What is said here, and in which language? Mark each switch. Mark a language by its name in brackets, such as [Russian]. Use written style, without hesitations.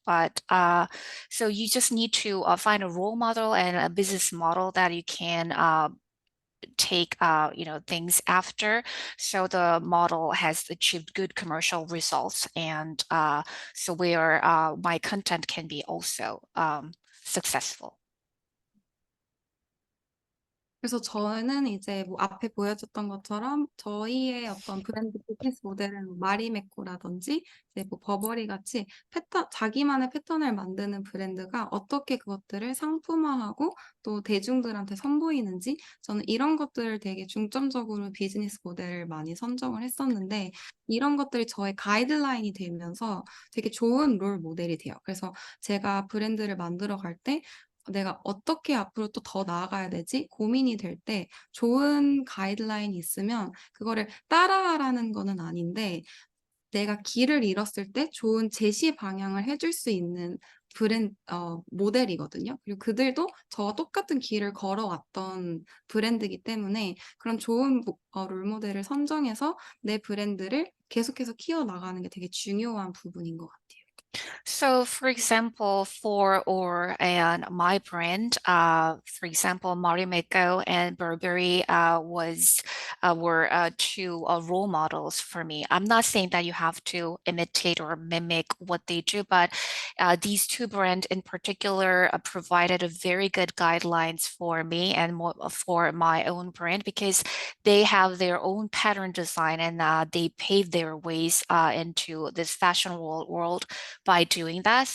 [English] But so you just need to find a role model and a business model that you can take things after, so the model has achieved good commercial results, and so where my content can be also successful. [Korean] 그래서 저는 이제 뭐 앞에 보여줬던 것처럼 저희의 어떤 브랜드 비즈니스 모델은 마리메코라든지 이제 뭐 버버리 같이 자기만의 패턴을 만드는 브랜드가 어떻게 그것들을 상품화하고 또 대중들한테 선보이는지, 저는 이런 것들을 되게 중점적으로 비즈니스 모델을 많이 선정을 했었는데, 이런 것들이 저의 가이드라인이 되면서 되게 좋은 롤 모델이 돼요. 그래서 제가 브랜드를 만들어 갈 때 내가 어떻게 앞으로 또 더 나아가야 되지? 고민이 될 때 좋은 가이드라인이 있으면 그거를 따라하라는 거는 아닌데, 내가 길을 잃었을 때 좋은 제시 방향을 해줄 수 있는 모델이거든요. 그리고 그들도 저와 똑같은 길을 걸어왔던 브랜드이기 때문에 그런 좋은 롤모델을 선정해서 내 브랜드를 계속해서 키워나가는 게 되게 중요한 부분인 것 같아요. [English] So for example, for OUWR and my brand, for example, Marimekko and Burberry were two role models for me. I'm not saying that you have to imitate or mimic what they do, but these two brands in particular provided a very good guidelines for me and for my own brand, because they have their own pattern design and they pave their ways into this fashion world by doing that.